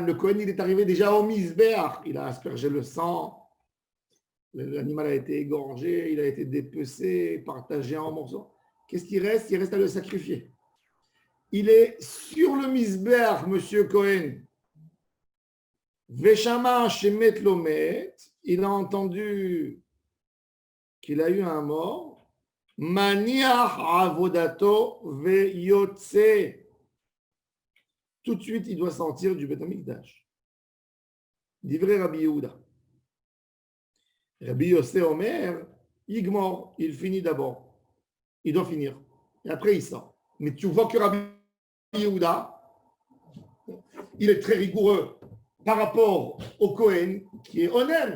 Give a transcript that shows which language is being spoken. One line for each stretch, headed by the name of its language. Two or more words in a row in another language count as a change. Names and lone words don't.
French: Le Kohen, il est arrivé déjà au Misbéach. Il a aspergé le sang, l'animal a été égorgé, il a été dépecé, partagé en morceaux. Qu'est-ce qui reste? Il reste à le sacrifier. Il est sur le Misbéach, monsieur Cohen.
Hebrew: ושמע שמת לו מת,
French: il a entendu qu'il a eu un mort.
Hebrew: מניח עבודתו ויוצא.
French: Tout de suite, il doit sortir du Beth Amikdash.
Hebrew: דברי רבי יהודה רבי יוסי אומר יגמור,
French: il finit d'abord. Il doit finir. Et après, il sort. Mais tu vois que Rabbi Yehuda, il est très rigoureux par rapport au Kohen qui est Onen.